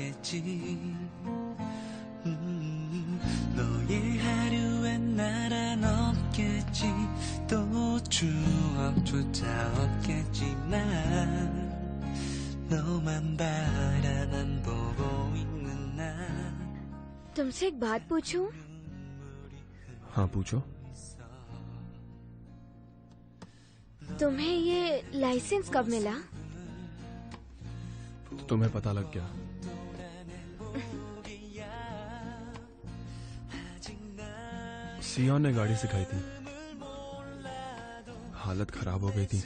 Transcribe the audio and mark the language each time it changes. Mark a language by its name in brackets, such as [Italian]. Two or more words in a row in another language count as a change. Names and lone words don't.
[Korean] 없겠지 너의 하루엔 나란 없겠지 또 추억조차 없겠지만 너만 바라만 보고 있는 나 [Hindi] तुमसे एक बात पूछूं? हाँ पूछो। तुम्हें ये लाइसेंस कब मिला? तुम्हें पता लग गया। सियोन ने गाड़ी सिखाई थी, हालत खराब हो गई थी।